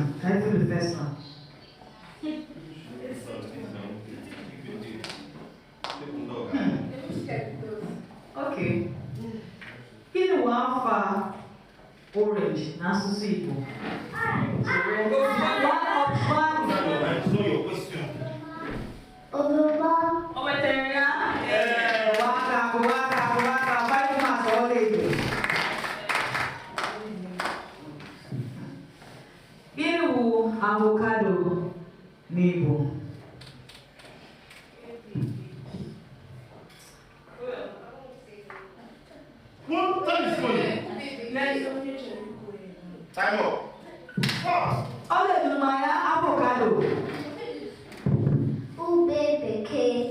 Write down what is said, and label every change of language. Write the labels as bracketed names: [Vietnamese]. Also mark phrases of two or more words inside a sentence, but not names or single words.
[English] I feel the first one. Okay. Give me one orange, [Igbo] n'asụsụ Igbo. [English] So one option. I know your question. [Igbo] O metere ya? [English] Waka, 5 marks all Igbo. [Igbo] Gịnị bụ avocado n'Igbo? [English] What time is going? Time up. Fast. [Igbo] Ọ na-eduru ya avocado. Ube bekee.